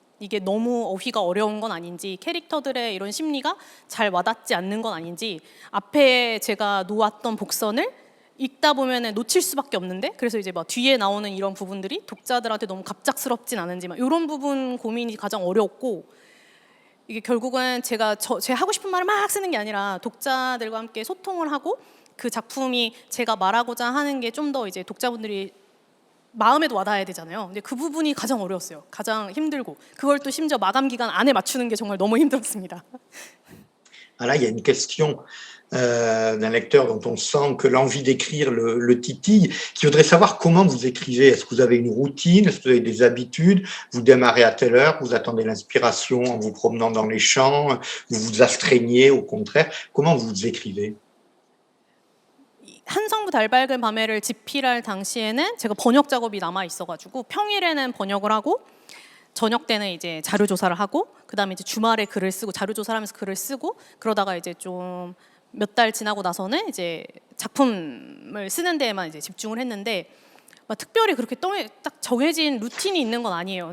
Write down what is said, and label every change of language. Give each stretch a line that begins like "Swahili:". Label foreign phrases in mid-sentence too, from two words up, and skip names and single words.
Korean: 이게 너무 어휘가 어려운 건 아닌지 캐릭터들의 이런 심리가 잘 와닿지 않는 건 아닌지 앞에 제가 놓았던 복선을 읽다 보면은 놓칠 수밖에 없는데 그래서 이제 막 뒤에 나오는 이런 부분들이 독자들한테 너무 갑작스럽진 않은지 막 이런 부분 고민이 가장 어려웠고 이게 결국은 제가 제 하고 싶은 말을 막 쓰는 게 아니라 독자들과 함께 소통을 하고 그 작품이 제가 말하고자 하는 게 좀 더 이제 독자분들이 마음에도 와닿아야 되잖아요. 근데 그 부분이 가장 어려웠어요. 가장 힘들고 그걸 또 심지어 마감 기간 안에 맞추는 게 정말 너무 힘들었습니다.
French: Ah là, il y a une question d'un lecteur dont on sent que l'envie d'écrire le titille, qui voudrait savoir comment vous écrivez. Est-ce que vous avez une routine? Est-ce que vous avez des habitudes? Vous démarrez à telle heure? Vous attendez l'inspiration en vous promenant dans les champs? Vous vous astreignez au contraire? Comment vous écrivez?
Korean: 한성부 달밝은 밤에를 집필할 당시에는 제가 번역 작업이 남아 있어가지고 평일에는 번역을 하고 저녁 때는 이제 자료 조사를 하고 그다음에 이제 주말에 글을 쓰고 자료 조사를 하면서 글을 쓰고 그러다가 이제 좀 몇 달 지나고 나서는 이제 작품을 쓰는 데에만 이제 집중을 했는데 막 특별히 그렇게 딱 정해진 루틴이 있는 건 아니에요.